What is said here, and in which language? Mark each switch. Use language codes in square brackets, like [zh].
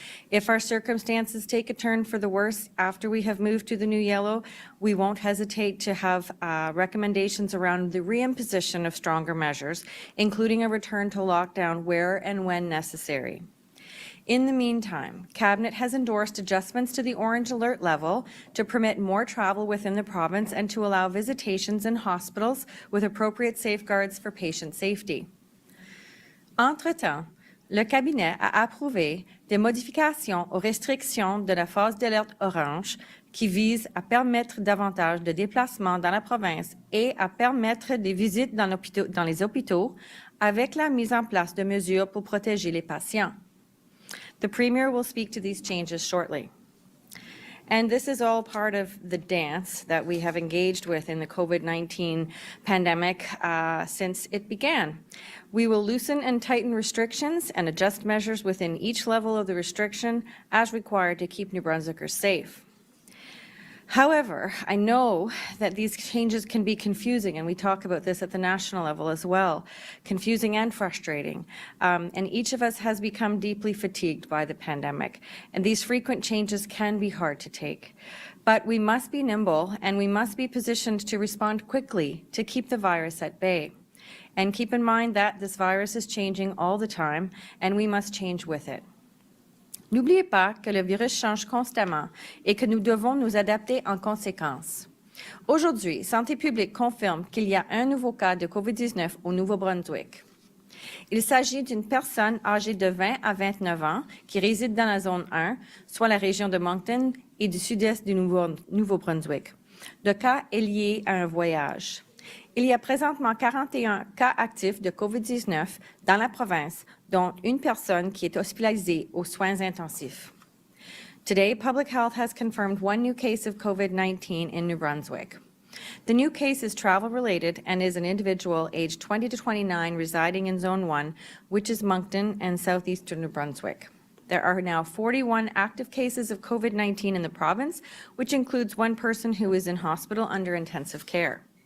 [en] If our circumstances take a turn for the worse after we have moved to the new yellow, we won't hesitate to have recommendations around the reimposition of stronger measures, including a return to lockdown where and when necessary. In the meantime, Cabinet has endorsed adjustments to the orange alert level to permit more travel within the province and to allow visitations in hospitals with appropriate safeguards for patient safety. [fr] Entre-temps, le Cabinet a approuvé des modifications aux restrictions de la phase d'alerte orange qui visent à permettre davantage de déplacements dans la province et à permettre des visites dans les hôpitaux avec la mise en place de mesures pour protéger les patients. [en] The Premier will speak to these changes shortly. And this is all part of the dance that we have engaged with in the COVID-19 pandemic since it began. We will loosen and tighten restrictions and adjust measures within each level of the restriction as required to keep New Brunswickers safe. However, I know that these changes can be confusing, and we talk about this at the national level as well, confusing and frustrating. And each of us has become deeply fatigued by the pandemic, and these frequent changes can be hard to take. But we must be nimble, and we must be positioned to respond quickly to keep the virus at bay. And keep in mind that this virus is changing all the time, and we must change with it. [fr] N'oubliez pas que le virus change constamment et que nous devons nous adapter en conséquence. Aujourd'hui, Santé publique confirme qu'il y a un nouveau cas de COVID-19 au Nouveau-Brunswick. Il s'agit d'une personne âgée de 20 à 29 ans qui réside dans la zone 1, soit la région de Moncton et du sud-est du Nouveau-Brunswick. Le cas est lié à un voyage. Il y a présentement 41 cas actifs de COVID-19 dans la province, dont une personne qui est hospitalisée aux soins intensifs. [en] Today, Public Health has confirmed one new case of COVID-19 in New Brunswick. The new case is travel-related and is an individual aged 20 to 29 residing in Zone 1, which is Moncton and southeastern New Brunswick. There are now 41 active cases of COVID-19 in the province, which includes one person who is in hospital under intensive care.